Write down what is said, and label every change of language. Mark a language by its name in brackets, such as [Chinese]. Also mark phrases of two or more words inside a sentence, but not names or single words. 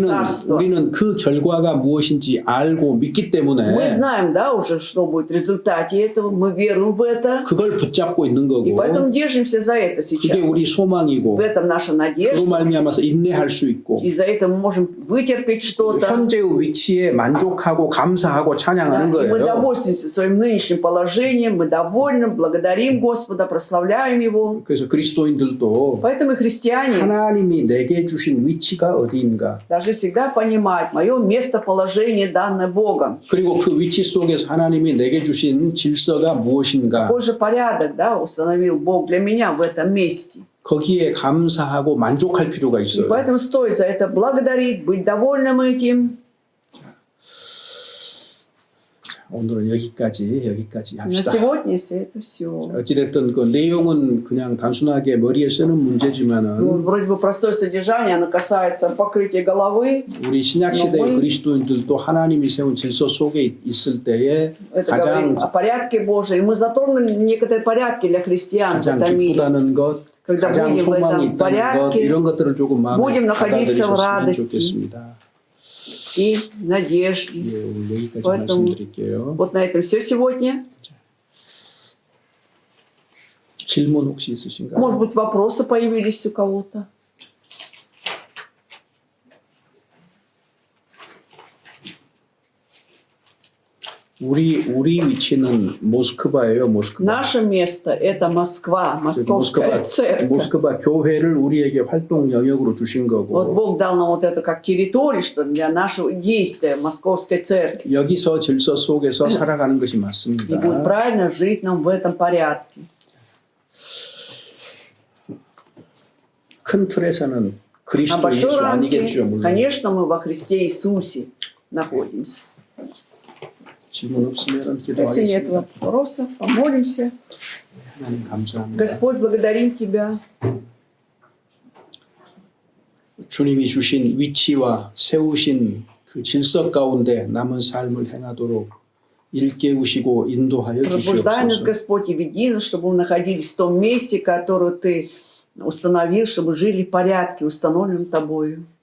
[Korean] 우리는 그 결과가 무엇인지 알고 믿기 [Russian] Мы [Korean] 때문에 [Russian] знаем, да, уже, что будет в результате этого, мы веруем в это, [Korean] 그걸 붙잡고 있는 [Russian] и [Korean] 거고 [Russian] поэтому держимся за это [Korean] 그게 [Russian] сейчас. [Korean] 우리 소망이고 [Russian] В этом наша [Korean] 그로 [Russian] надежда, [Korean] 말미암아서 인내할 수 있고 [Russian] и за это мы можем вытерпеть что-то. [Korean] 현재의 위치에 만족하고 감사하고 [Russian] Да, [Korean] 찬양하는 [Russian] и мы [Korean] 거예요. [Russian] довольствуемся своим нынешним положением, мы довольны, благодарим Господа, прославляем Его. [Korean] 그래서 그리스도인들도 [Russian] Поэтому и христиане [Korean] 하나님이 내게 주신 위치가 어디인가 [Russian] должны всегда понимать мое местоположение, данное Богом. [Korean] 그리고 그 위치 속에서 하나님이 내게 주신 질서가 무엇인가 [Russian] Какой же порядок, да, установил Бог для меня в этом месте. [Korean] 거기에 감사하고 만족할 필요가 [Russian] И [Korean] 있어요. [Russian] поэтому стоит за это благодарить, быть довольным этим. [Korean] 오늘은 여기까지 [Russian] На [Korean] 합시다. [Russian] сегодня это все. [Korean] 어찌됐든 그 내용은 그냥 단순하게 머리에 쓰는 [Russian] Ну, [Korean] 문제지만은 [Russian] вроде бы простое содержание, оно касается покрытия головы. [Korean] 우리 신약 시대 그리스도인들도 하나님이 세운 질서 속에 있을 때에 [Russian] Это [Korean] 가장 [Russian] говорит о порядке Божьем. И мы затронули некоторые порядки для христиан в [Korean] 가장 [Russian] этом мире. [Korean] 기쁘다는 것, [Russian] Когда [Korean] 가장 [Russian] будем в [Korean] 소망이 [Russian] этом [Korean] 있다는 것 [Russian] порядке [Korean] 이런 것들을 조금 마음에 [Russian] будем находиться в [Korean] 받아들이셨으면 [Russian] радости. [Korean] 좋겠습니다. [Russian] И надежде. [Korean] 예, 오늘 여기까지 [Russian] Поэтому [Korean] 말씀드릴게요. [Russian] вот на этом все сегодня. [Korean] 질문 혹시 있으신가요? [Russian] Может быть, вопросы появились у кого-то? [Korean] 우리 위치는 모스크바예요, 모스크바. [Russian] Наше место – это Москва, Московская церковь. [Korean] 모스크바 교회를 우리에게 활동 영역으로 주신 [Russian] Вот [Korean] 거고 [Russian] Бог дал нам вот это как территорию, что для нашего действия Московской церкви. [Korean] 여기서 질서 속에서 살아가는 것이 [Russian] И будет [Korean] 맞습니다. [Russian] правильно жить нам в этом порядке. [Korean] 큰 틀에서는 [Russian] А [Korean] 그리스도 [Russian] большой [Korean] 예수 [Russian] рамке, [Korean] 아니겠죠, 물론. [Russian] конечно, мы во Христе Иисусе находимся. [Korean] 질문 없으면 [Russian] Если нет [Korean] 기도하겠습니다. [Russian] вопросов, помолимся. [Korean] 하나님 감사합니다. [Russian] Господь, благодарим Тебя. [Korean] 주님이 주신 위치와 세우신 그 질서 가운데 남은 삶을 행하도록 일깨우시고 인도하여 [Russian] Пробуждай нас, [Korean] 주시옵소서. [Russian] Господь, и веди нас, чтобы мы находились в том месте, которое Ты установил, чтобы жили в порядке, установленном Тобою.